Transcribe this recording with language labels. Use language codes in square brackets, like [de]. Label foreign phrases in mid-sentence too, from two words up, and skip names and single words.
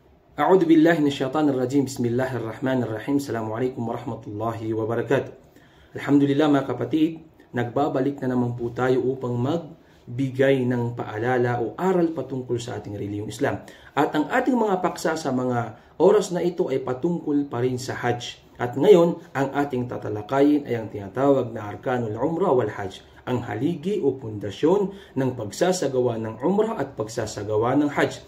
[ar] أعوذ بالله من الشيطان الرجيم. بسم الله الرحمن الرحيم. السلام عليكم ورحمة الله وبركاته. [tl] Alhamdulillah mga kapatid, nagbabalik na naman po tayo upang magbigay ng paalala o aral patungkol sa ating reliyong Islam. At ang ating mga paksa sa mga oras na ito ay patungkol pa rin sa Hajj. At ngayon, ang ating tatalakayin ay ang tinatawag na [ar] أركان العمرة والحج, [tl] ang haligi o pundasyon ng pagsasagawa ng Umrah at pagsasagawa ng Hajj.